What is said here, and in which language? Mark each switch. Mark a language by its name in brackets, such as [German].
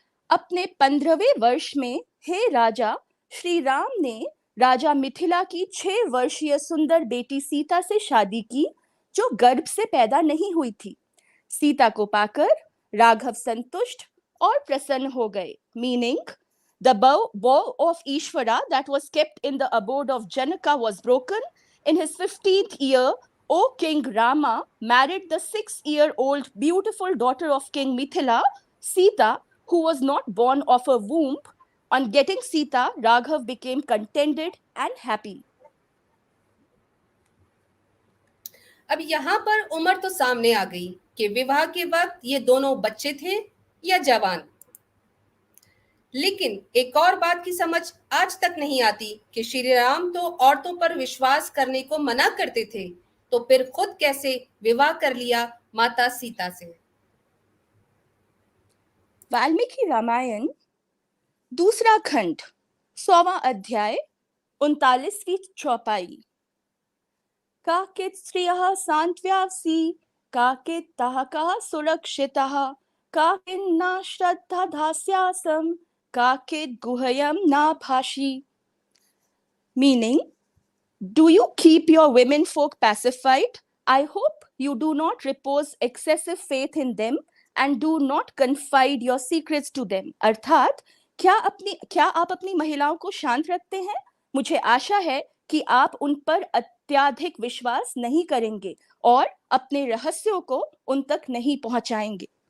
[Hindi] अपने 15वें वर्ष में हे राजा, श्री राम ने राजा मिथिला की 6 वर्षीय सुंदर बेटी सीता से शादी की, जो गर्भ से पैदा नहीं हुई थी। सीता को पाकर राघव संतुष्ट और प्रसन्न हो गए। [English] Meaning, the bow of Ishvara that was kept in the abode of Janaka was broken. In his 15th year, O King Rama married the 6-year-old beautiful daughter of King Mithila, Sita, who was not born of a womb. On getting Sita, Raghav became contented and happy. [Hindi] अब यहाँ पर उम्र तो सामने आ गई कि विवाह के वक्त ये दोनों बच्चे थे या जवान। लेकिन एक और बात की समझ आज तक नहीं आती कि श्री राम तो औरतों पर विश्वास करने को मना करते थे, तो फिर खुद कैसे विवाह कर लिया माता सीता से। वाल्मीकि रामायण दूसरा खंड 100वां अध्याय 39वीं चौपाई। [Sanskrit] काचित् स्त्रियः सान्त्व्यासि काचित्तः कः सुरक्षितः काचिन्ना श्रद्धा धास्यासं काचित् गुह्यं न भाषि। [English] Meaning, do you keep your women folk pacified? I hope you do not repose excessive faith in them and do not confide your secrets to them. [Hindi] अर्थात क्या आप अपनी महिलाओं को शांत रखते हैं? मुझे आशा है कि आप उन पर अत्यधिक विश्वास नहीं करेंगे और अपने रहस्यों को उन तक नहीं पहुंचाएंगे।